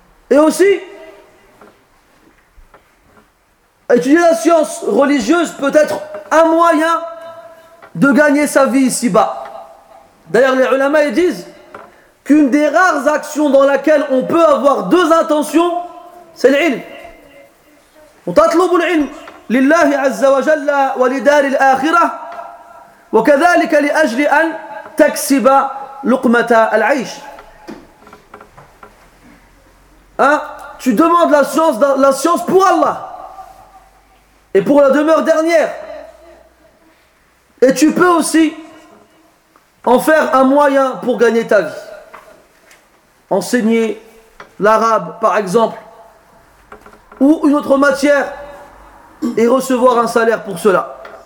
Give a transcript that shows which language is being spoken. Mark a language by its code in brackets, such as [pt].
[fr] Et aussi, étudier la science religieuse peut être un moyen de gagner sa vie ici-bas. D'ailleurs, les ulama disent qu'une des rares actions dans laquelle on peut avoir deux intentions, c'est l'ilm. On [ar] t'atlub l'ilm. لله عز وجل ولدار الآخرة وكذلك لأجل أن تكسب لقمة العيش. [fr] Tu demandes la science pour Allah et pour la demeure dernière, et tu peux aussi en faire un moyen pour gagner ta vie. Enseigner l'arabe par exemple, ou une autre matière, et recevoir un salaire pour cela.